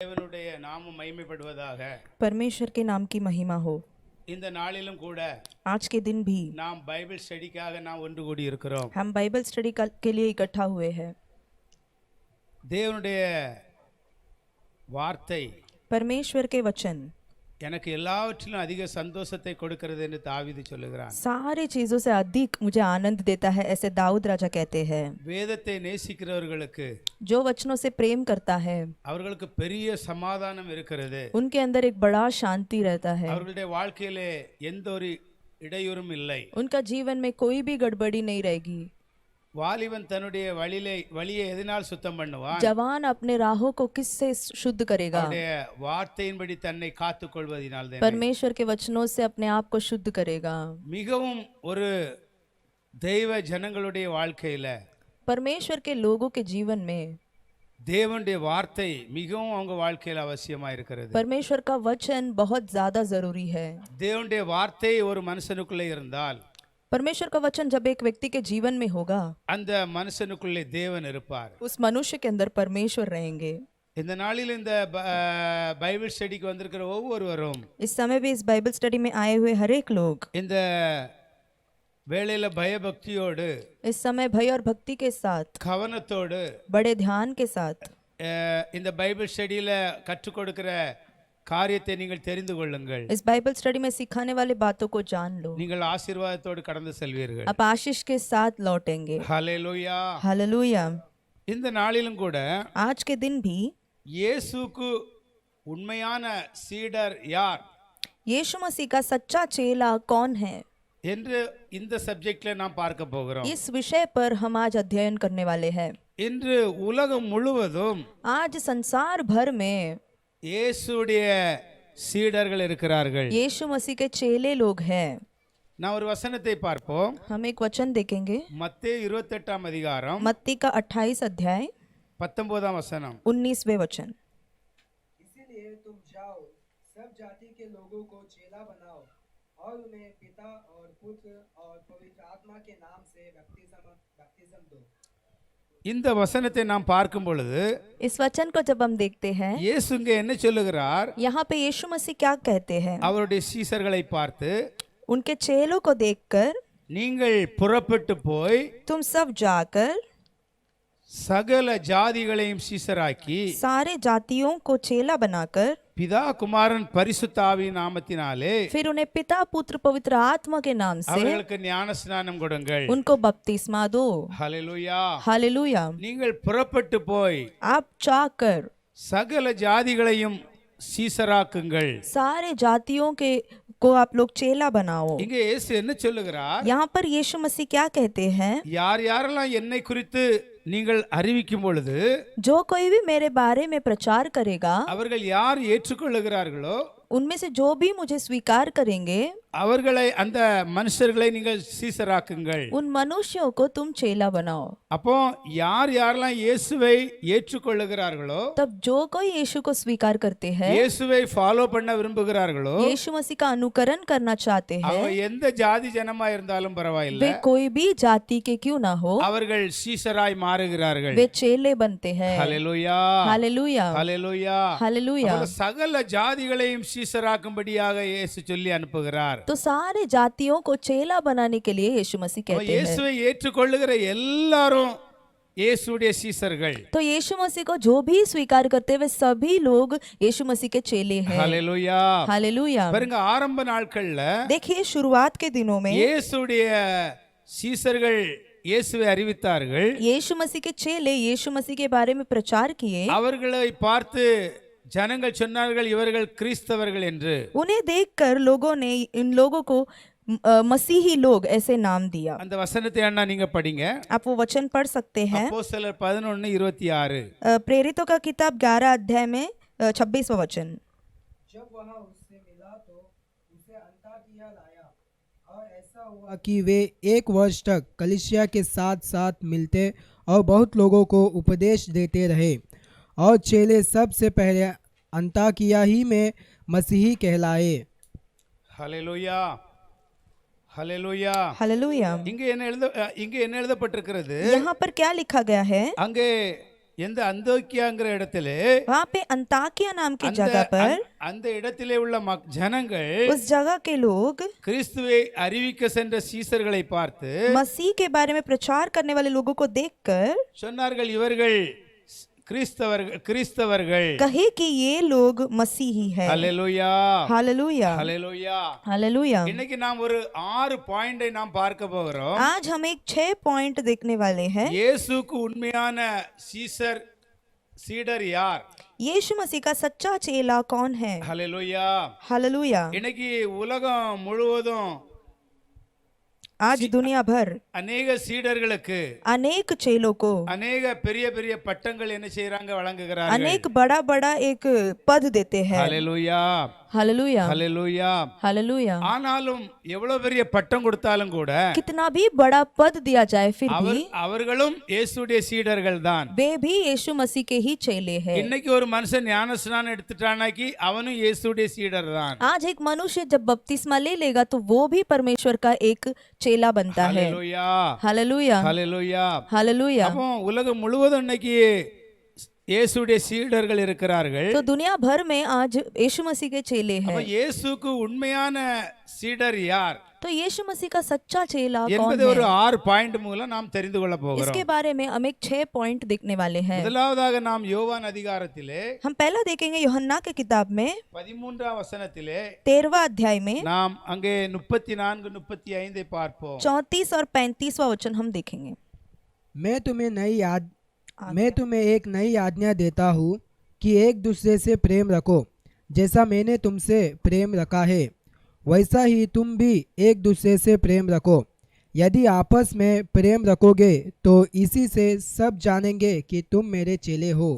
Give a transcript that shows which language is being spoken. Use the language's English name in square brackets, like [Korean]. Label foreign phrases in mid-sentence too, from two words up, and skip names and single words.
[Tamil] கர்த்தருடைய நாமம் மகிமைப்படுவதாக. [Hindi] परमेश्वर के नाम की महिमा हो। [Tamil] இந்த நாளிலும் கூட [Hindi] आज के दिन भी [Tamil] நாம் [English] Bible studyக்காக [Tamil] நாம் ஒன்று கூடி இருக்கிறோம். [Hindi] हम [English] Bible study [Hindi] के लिए इकट्ठा हुए हैं। [Tamil] தேவனுடைய வார்த்தை [Hindi] परमेश्वर के वचन [Tamil] எனக்கு எல்லாவற்றிலும் அதிக சந்தோஷத்தை கொடுக்கிறது என்று தாவீது சொல்லுகிறான். [Hindi] सारी चीजों से अधिक मुझे आनंद देता है, ऐसे दाऊद राजा कहते हैं। [Tamil] வேதத்தை நேசிக்கிறவர்களுக்கு [Hindi] जो वचनों से प्रेम करता है [Tamil] அவர்களுக்கு பெரிய சமாதானம் இருக்கிறது. [Hindi] उनके अंदर एक बड़ा शांति रहता है। [Tamil] அவர்களுடைய வாழ்க்கையிலே எந்த ஒரு இடையூறும் இல்லை. [Hindi] उनका जीवन में कोई भी गड़बड़ी नहीं रहेगी। [Tamil] வாலிபன் தன்னுடைய வழியை எதனால் சுத்தம் பண்ணுவான்? [Hindi] जवान अपने राहों को किससे शुद्ध करेगा? [Tamil] அவருடைய வார்த்தையின்படி தன்னை காத்துக் கொள்வதினால்தான். [Hindi] परमेश्वर के वचनों से अपने आप को शुद्ध करेगा। [Tamil] மிகவும் ஒரு தெய்வ ஜனங்களுடைய வாழ்க்கையில [Hindi] परमेश्वर के लोगों के जीवन में [Tamil] தேவனுடைய வார்த்தை மிகவும் அவங்க வாழ்க்கையில அவசியமா இருக்கிறது. [Hindi] परमेश्वर का वचन बहुत ज्यादा जरूरी है। [Tamil] தேவனுடைய வார்த்தை ஒரு மனுஷனுக்குள்ளே இருந்தால் [Hindi] परमेश्वर का वचन जब एक व्यक्ति के जीवन में होगा [Tamil] அந்த மனுஷனுக்குள்ளே தேவன் இருப்பார். [Hindi] उस मनुष्य के अंदर परमेश्वर रहेंगे। [Tamil] இந்த நாளில் இந்த [English] Bible studyக்கு [Tamil] வந்திருக்கிற ஒவ்வொருவரும் [Hindi] इस समय भी इस [English] Bible study [Hindi] में आए हुए हर एक लोग [Tamil] இந்த வேளையில பயபக்தியோடு [Hindi] इस समय भय और भक्ति के साथ, [Tamil] கவனத்தோடு [Hindi] बड़े ध्यान के साथ [Tamil] இந்த [English] Bible studyயில [Tamil] கற்றுக் கொடுக்கிற காரியத்தை நீங்கள் தெரிந்து கொள்ளுங்கள். [Hindi] इस [English] Bible study [Hindi] में सिखाने वाले बातों को जान लो। [Tamil] நீங்கள் ஆசீர்வாதத்தோடு கடந்து செல்வீர்கள். [Hindi] आप आशीष के साथ लौटेंगे। [Tamil] ஹல்லேலூயா. [Hindi] हालेलुया। [Tamil] இந்த நாளிலும் கூட [Hindi] आज के दिन भी [Tamil] இயேசுவுக்கு உண்மையான சீடர் யார் [Hindi] यीशु मसीह का सच्चा चेला कौन है [Tamil] என்று இந்த சப்ஜெக்ட்ல நாம் பார்க்க போகிறோம். [Hindi] इस विषय पर हम आज अध्ययन करने वाले हैं। [Tamil] இன்று உலகம் முழுவதும் [Hindi] आज संसार भर में [Tamil] இயேசுடைய சீடர்கள் இருக்கிறார்கள். [Hindi] यीशु मसीह के चेले लोग हैं। [Tamil] நான் ஒரு வசனத்தை பார்ப்போம். [Hindi] हम एक वचन देखेंगे। [Tamil] மத்தேயு 28 அதிகாரம் [Hindi] मत्ती का 28 अध्याय 19 वचन 19वें वचन। इसीलिए तुम जाओ, सब जाति के लोगों को चेला बनाओ और उन्हें पिता और पुत्र और पवित्र आत्मा के नाम से बपतिस्म दो। [Tamil] இந்த வசனத்தை நாம் பார்க்கும் பொழுது [Hindi] इस वचन को जब हम देखते हैं, [Tamil] இயேசுங்க என்ன சொல்லுகிறார்? [Hindi] यहाँ पे यीशु मसीह क्या कहते हैं? [Tamil] அவருடைய சீசர்களை பார்த்து [Hindi] उनके चेलों को देखकर, [Tamil] நீங்கள் புறப்பட்டு போய் [Hindi] तुम सब जाकर [Tamil] சகல ஜாதிகளையும் சீசராக்கி [Hindi] सारे जातियों को चेला बनाकर [Tamil] பிதா குமாரன் பரிசுத்த ஆவியின் நாமத்தினாலே [Hindi] फिर उन्हें पिता पुत्र पवित्र आत्मा के नाम से [Tamil] அவர்களுக்கு ஞானஸ்நானம் கொடுங்கள். [Hindi] उनको बपतिस्मा दो। [Tamil] ஹல்லேலூயா. [Hindi] हालेलुया। [Tamil] நீங்கள் புறப்பட்டு போய் [Hindi] आप जाकर [Tamil] சகல ஜாதிகளையும் சீசராக்குங்கள். [Hindi] सारे जातियों को आप लोग चेला बनाओ। [Tamil] இங்கே இயேசு என்ன சொல்லுகிறார்? [Hindi] यहाँ पर यीशु मसीह क्या कहते हैं? [Tamil] யார் யாரெல்லாம் என்னை குறித்து நீங்கள் அறிவிக்கும் பொழுது [Hindi] जो कोई भी मेरे बारे में प्रचार करेगा, [Tamil] அவர்கள் யார் ஏற்றுக்கொள்ளுகிறார்களோ [Hindi] उनमें से जो भी मुझे स्वीकार करेंगे, [Tamil] அவர்களை அந்த மனுஷர்களை நீங்கள் சீசராக்குங்கள். [Hindi] उन मनुष्यों को तुम चेला बनाओ। [Tamil] அப்போ யார் யாரெல்லாம் இயேசுவை ஏற்றுக்கொள்ளுகிறார்களோ, [Hindi] तब जो कोई यीशु को स्वीकार करते हैं, [Tamil] இயேசுவை ஃபாலோ பண்ண விரும்புகிறார்களோ, [Hindi] यीशु मसीह का अनुकरण करना चाहते हैं, [Tamil] அவங்க எந்த ஜாதி ஜனமா இருந்தாலும் பரவாயில்லை, [Hindi] वे कोई भी जाति के क्यों ना हो, [Tamil] அவர்கள் சீசராய் மாறுகிறார்கள். [Hindi] वे चेले बनते हैं। [Tamil] ஹல்லேலூயா. [Hindi] हालेलुया। [Tamil] ஹல்லேலூயா. [Hindi] हालेलुया। [Tamil] அப்போ சகல ஜாதிகளையும் சீசராக்கும்படியாக இயேசு சொல்லி அனுப்புகிறார். [Hindi] तो सारे जातियों को चेला बनाने के लिए यीशु मसीह कहते हैं। [Tamil] இயேசுவை ஏற்றுக்கொள்ளுகிற எல்லாரும் இயேசுடைய சீசர்கள். [Hindi] तो यीशु मसीह को जो भी स्वीकार करते वे सभी लोग यीशु मसीह के चेले हैं। [Tamil] ஹல்லேலூயா. [Hindi] हालेलुया। [Tamil] பாருங்க, ஆரம்ப நாட்கள்ல [Hindi] देखिए शुरुआत के दिनों में [Tamil] இயேசுடைய சீசர்கள் இயேசுவை அறிவித்தார்கள். [Hindi] यीशु मसीह के चेले यीशु मसीह के बारे में प्रचार किए। [Tamil] அவர்களை பார்த்து ஜனங்கள் சொன்னார்கள் இவர்கள் கிறிஸ்தவர்கள் என்று. [Hindi] उन्हें देखकर लोगों ने इन लोगों को मसीही लोग ऐसे नाम दिया। [Tamil] அந்த वचनத்தை அண்ணா நீங்க படிங்க. [Hindi] आप वो वचन पढ़ सकते हैं। [Tamil] அப்போஸ்தலர் 11:26. [Hindi] प्रेरितों का किताब 11 अध्याय में 26वां वचन। जब वह उससे मिला तो उसे अंताकिया लाया और ऐसा हुआ कि वे 1 वर्ष तक कलीसिया के साथ साथ मिलते और बहुत लोगों को उपदेश देते रहे और चेले सबसे पहले अंताकिया ही में मसीही कहलाए। [Tamil] ஹல்லேலூயா. ஹல்லேலூயா. [Hindi] हालेलुया। [Tamil] இங்கே என்ன எழுதப்பட்டிருக்கிறது? [Hindi] यहाँ पर क्या लिखा गया है? [Tamil] அங்கே எந்த அந்தோக்கியாங்கிற இடத்திலே [Hindi] वहाँ पे अंताकिया नाम की [Tamil] அந்த [Hindi] जगह पर [Tamil] அந்த இடத்திலே உள்ள ஜனங்கள் [Hindi] उस जगह के लोग [Tamil] கிறிஸ்துவை அறிவிக்க சென்ற சீசர்களை பார்த்து [Hindi] मसीह के बारे में प्रचार करने वाले लोगों को देखकर [Tamil] சொன்னார்கள், இவர்கள் கிறிஸ்தவர்கள். [Hindi] कहे कि ये लोग मसीही है। [Tamil] ஹல்லேலூயா, [Hindi] हालेलुया, [Tamil] ஹல்லேலூயா. [Hindi] हालेलुया। [Tamil] இன்னைக்கு நாம் ஒரு 6 பாயிண்டை நாம் பார்க்க போகிறோம். [Hindi] आज हम एक 6 पॉइंट देखने वाले हैं। [Tamil] இயேசுக்கு உண்மையான சீடர் யார்? [Hindi] यीशु मसीह का सच्चा चेला कौन है? [Tamil] ஹல்லேலூயா. [Hindi] हालेलुया। [Tamil] இன்னைக்கு உலகம் முழுவதும் [Hindi] आज दुनिया भर [Tamil] அநேக சீடர்களுக்கு [Hindi] अनेक चेलों को [Tamil] அநேக பெரிய பெரிய பட்டங்கள் என்ன செய்றாங்க, வழங்குகிறார்கள். [Hindi] अनेक बड़ा बड़ा एक पद देते हैं। [Tamil] ஹல்லேலூயா, [Hindi] हालेलुया, [Tamil] ஹல்லேலூயா. [Hindi] हालेलुया। [Tamil] ஆனாலும் எவ்வளவு பெரிய பட்டம் கொடுத்தாலும் கூட [Hindi] कितना भी बड़ा पद दिया जाए फिर भी [Tamil] அவர்களும் இயேசுடைய சீடர்கள் தான். [Hindi] वे भी यीशु मसीह के ही चेले हैं। [Tamil] இன்னைக்கு ஒரு மனுஷன் ஞானஸ்நானம் எடுத்துட்டானாக்கி அவனும் இயேசுடைய சீடர் தான். [Hindi] आज एक मनुष्य जब बपतिस्मा ले लेगा तो वो भी परमेश्वर का एक चेला बनता है। [Tamil] ஹல்லேலூயா, [Hindi] हालेलुया, [Tamil] ஹல்லேலூயா. [Hindi] हालेलुया। [Tamil] அப்போ உலகம் முழுவதும் இன்னைக்கு இயேசுடைய சீடர்கள் இருக்கிறார்கள். [Hindi] तो दुनिया भर में आज यीशु मसीह के चेले हैं। [Tamil] அப்ப இயேசுக்கு உண்மையான சீடர் யார் [Hindi] तो यीशु मसीह का सच्चा चेला कौन [Tamil] என்பது ஒரு [Hindi] है? [Tamil] 6 பாயிண்ட் மூலம் நாம் தெரிந்து கொள்ள போகிறோம். [Hindi] इसके बारे में हम एक 6 पॉइंट देखने वाले हैं। [Tamil] முதலாவதாக நாம் யோவான் அதிகாரத்திலே [Hindi] हम पहला देखेंगे यूहन्ना के किताब में [Tamil] 13ஆம் வசனத்திலே [Hindi] 13वां अध्याय में [Tamil] நாம் அங்கே 34 35 பார்ப்போம். [Hindi] 34 और 35वां वचन हम देखेंगे। मैं तुम्हें एक नई आज्ञा देता हूँ कि एक दूसरे से प्रेम रखो। जैसा मैंने तुमसे प्रेम रखा है वैसा ही तुम भी एक दूसरे से प्रेम रखो। यदि आपस में प्रेम रखोगे तो इसी से सब जानेंगे कि तुम मेरे चेले हो।